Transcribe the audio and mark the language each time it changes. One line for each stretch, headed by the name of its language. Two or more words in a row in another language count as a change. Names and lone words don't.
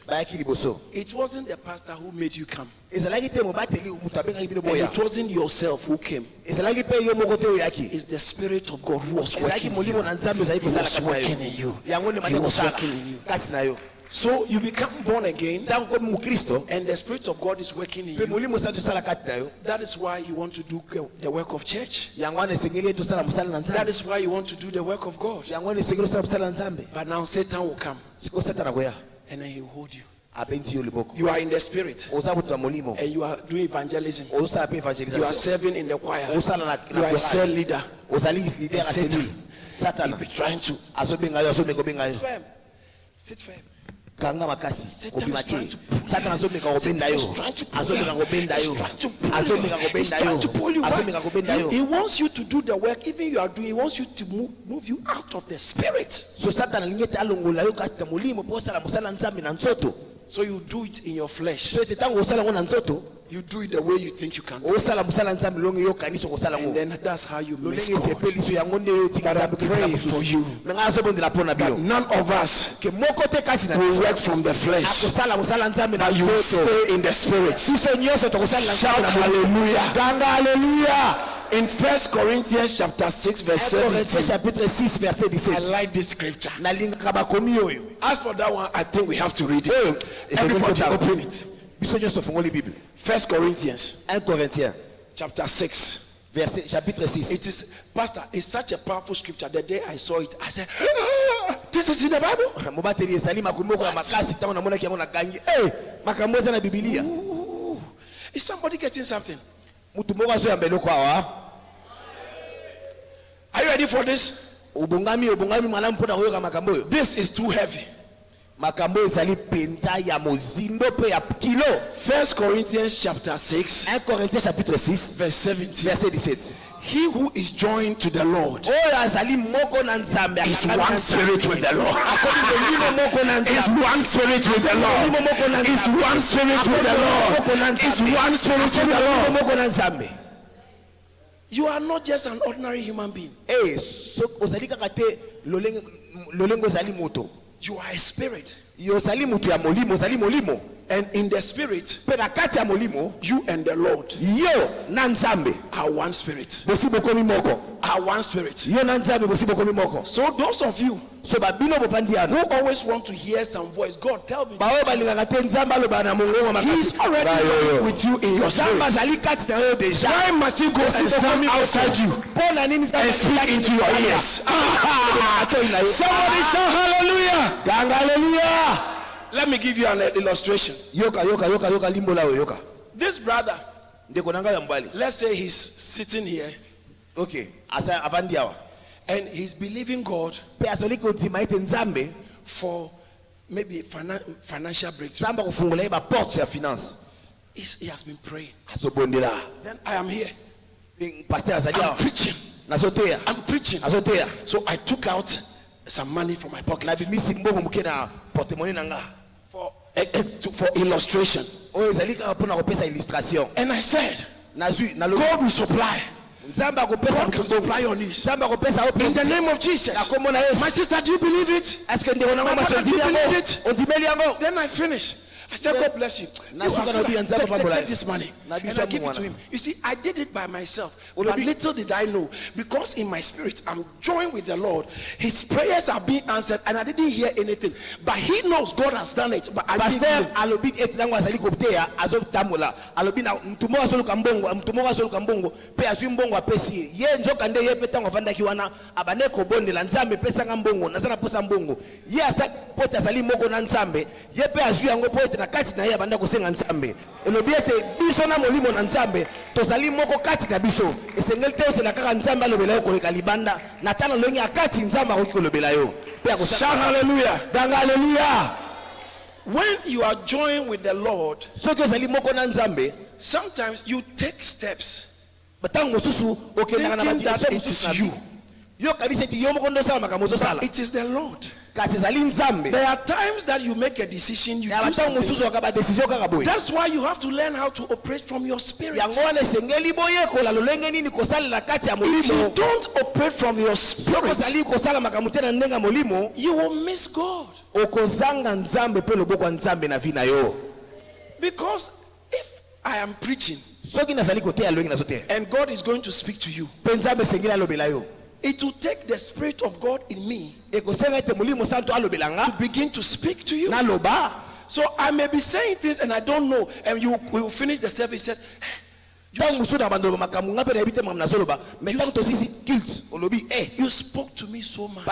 English: It wasn't the pastor who made you come, and it wasn't yourself who came. It's the Spirit of God who was working in you. He was working in you. He was working in you. So you become born again,
Lingala: Tangu komi mukristo,
English: and the Spirit of God is working in
Lingala: pe
English: you.
Lingala: mulimo santo sala kati na yo.
English: That is why you want to do the work of church.
Lingala: Yangwane sengeli to sala musala na
English: That
Lingala: Nzambe.
English: is why you want to do the work of God.
Lingala: Yangwane sengeli sala musala na Nzambe.
English: But now Satan will come
Lingala: Siko Satan akoya.
English: and then he will hold you.
Lingala: Abenzi yo liboko.
English: You are in the Spirit
Lingala: Oza mutu wa mulimo.
English: and you are doing evangelism.
Lingala: Oza pe
English: You are
Lingala: evangelisation.
English: serving in the choir.
Lingala: Oza na
English: You are a cell leader.
Lingala: Ozali leader
English: And Satan.
Lingala: asili. Satan.
English: He'll be trying to
Lingala: Azobenga yo, azobenga benga yo.
English: firm. Sit firm.
Lingala: Kanga makasi.
English: Satan
Lingala: Kobi
English: is trying
Lingala: maki.
English: to pull you.
Lingala: Satan azobenga Satan gobenda yo.
English: is trying to pull you.
Lingala: Azobenga gobenda yo.
English: He's trying to pull you.
Lingala: Azobenga
English: He's
Lingala: gobenda
English: trying to pull you.
Lingala: yo.
English: Why?
Lingala: Azobenga gobenda yo.
English: He wants you to do the work. Even you are doing, he wants you to move you out of the Spirit.
Lingala: So Satan alingete alongola yo kati na mulimo po sala musala Nzambe na nzoto.
English: So you do it in your flesh.
Lingala: So tetango osala ngo na nzoto.
English: You do it the way you think you can do it.
Lingala: Osala musala Nzambe longe yo kaniso kosala
English: And
Lingala: ngo.
English: then that's how you miss
Lingala: Lolenge
English: God.
Lingala: sepeli so yango nde yo tika
English: But I
Lingala: Nzambe
English: pray
Lingala: ketika
English: for
Lingala: mususu.
English: you
Lingala: Menga azobondela pona
English: that
Lingala: bino.
English: none of us
Lingala: Ke moko te kasi na
English: will work from the flesh,
Lingala: akosala musala Nzambe na
English: but you will
Lingala: nzoto.
English: stay in the Spirit.
Lingala: Siso nyoso tokosala na
English: Shout
Lingala: Nzambe na mulimo.
English: hallelujah.
Lingala: Ganga hallelujah.
English: In 1 Corinthians chapter 6 verse 17,
French: Chapitre 6 verset
English: I
French: 17.
English: like this scripture.
Lingala: Nalingaka bakomi oyo.
English: As for that one, I think we have to read
Lingala: Oyo,
English: it. Everybody open it.
Lingala: Biso nyoso fungoli Bible.
English: 1 Corinthians
French: 1 Corinthiens
English: chapter 6.
French: verset chapitre 6.
English: It is, Pastor, it's such a powerful scripture. The day I saw it, I said, "Ah, this is in the Bible."
Lingala: Mobateli ezali makomi moko ya makasi tango namonaki yango na gangi. Makambo eza na Biblia.
English: Ooh, is somebody getting something?
Lingala: Mutu moko azo yamba eloko awa.
English: Are you ready for this?
Lingala: Obongami mwana mpona koyoka makambo oyo.
English: This is too heavy.
Lingala: Makambo ezali penza ya mozindo pe ya kilo.
English: 1 Corinthians chapter 6
French: 1 Corinthiens chapitre 6
English: verse 17.
French: verset 17.
English: He who is joined to the Lord
Lingala: Oyo azali moko na Nzambe
English: is one spirit with the Lord.
Lingala: Akomi moko na
English: Is
Lingala: Nzambe.
English: one spirit with the Lord. Is one spirit with the Lord. Is one spirit with the Lord.
Lingala: Moko na Nzambe.
English: You are not just an ordinary human being.
Lingala: So ozali kaka te lolengo ozali moto.
English: You are a spirit.
Lingala: Yo ozali moto ya molimo, ozali molimo.
English: And in the spirit,
Lingala: Pe na kati ya molimo,
English: you and the Lord
Lingala: yo na Nzambe
English: are one spirit.
Lingala: bosi bokomi moko.
English: Are one spirit.
Lingala: Yo na Nzambe bosi bokomi moko.
English: So those of you
Lingala: So babino bofandi
English: who
Lingala: ano.
English: always want to hear some voice, God tell me,
Lingala: Bawe balingaka te Nzambe aloba na mongongo makasi.
English: He's already with you in your
Lingala: Nzambe
English: spirit.
Lingala: azali kati na yo deja.
English: Why must you go and stand outside you
Lingala: Pona nini Nzambe
English: and speak into your ears? Somebody shout hallelujah.
Lingala: Ganga hallelujah.
English: Let me give you an illustration.
Lingala: Yoka limbola oyo yoka.
English: This brother,
Lingala: Ndeko nanga ya mbali.
English: let's say he's sitting here
Lingala: Okay, asa avandi awa.
English: and he's believing God
Lingala: Pe azoli ko ntima ete Nzambe
English: for maybe financial breakthrough.
Lingala: Nzambe kufungula ye ba porte ya finance.
English: He has been praying.
Lingala: Azobondela.
English: Then I am here.
Lingala: Pasteur azali
English: I'm
Lingala: awa.
English: preaching.
Lingala: Nazoteya.
English: I'm preaching.
Lingala: Azoteya.
English: So I took out some money from my
Lingala: Na
English: pocket
Lingala: bimisi mbongo muke na porte-monnaie nanga.
English: for illustration.
Lingala: Oyo ezali kaka mpona kopesa illustration.
English: And I said,
Lingala: Nazwi nalobi.
English: God will supply.
Lingala: Nzambe akopesa
English: God can supply your needs.
Lingala: Nzambe akopesa
English: In the name of Jesus.
Lingala: Akombo na Yesu.
English: My sister, do you believe it?
Lingala: Eske ndeko nango
English: My brother, do you
Lingala: masondimi
English: believe
Lingala: yango?
English: it?
Lingala: Ondimeli yango?
English: Then I finished. I said, God bless you. Take this money. And I give it to him. You see, I did it by myself. But little did I know, because in my spirit, I'm joined with the Lord. His prayers are being answered, and I didn't hear anything. But he knows God has done it. But I didn't
Lingala: Pasteur know. alobi etango azali kopteya azotambola. Alobi na mtumo azoluka mbongo pe azwi mbongo apesi. Ye nzoka nde ye petango afandaki wana abane kobondela Nzambe pesa nga mbongo nazana posa mbongo. Ye asa pote azali moko na Nzambe. Ye pe azwi yango pote na kati na ye abanda kosenga Nzambe. Elobi ete biso na molimo na Nzambe tozali moko kati na biso. Esengeli te osela kaka Nzambe alobela yo koleka libanda na tana longi akati Nzambe akoki kolobela yo.
English: Shout hallelujah.
Lingala: Ganga hallelujah.
English: When you are joined with the Lord,
Lingala: Soki ozali moko na Nzambe,
English: sometimes you take steps
Lingala: batango mosusu okendaka na
English: thinking that
Lingala: badirection
English: it
Lingala: mosusu na
English: is you.
Lingala: yo. Yo kanisa eti yo moko ndo sala makambo ozosala.
English: It is the Lord.
Lingala: Kasi ezali Nzambe.
English: There are times that you make a decision, you
Lingala: Ya
English: do
Lingala: batango
English: something.
Lingala: mosusu waka ba decision kaka boye.
English: That's why you have to learn how to operate from your spirit.
Lingala: Yango wana esengeli boye kola lolenge nini kosalela kati ya
English: If you
Lingala: molimo.
English: don't operate from your spirit,
Lingala: Ozali kosala makambo te na ndenga molimo,
English: you will miss God.
Lingala: okozanga Nzambe pe loboko ya Nzambe na vi na yo.
English: Because if I am preaching
Lingala: Soki nazali koteya longi nazoteya.
English: and God is going to speak to you,
Lingala: Pe Nzambe esengeli alobela yo.
English: it will take the Spirit of God in me to begin to speak to you. So I may be saying things and I don't know, and you will finish the service. Said, you spoke to me so much.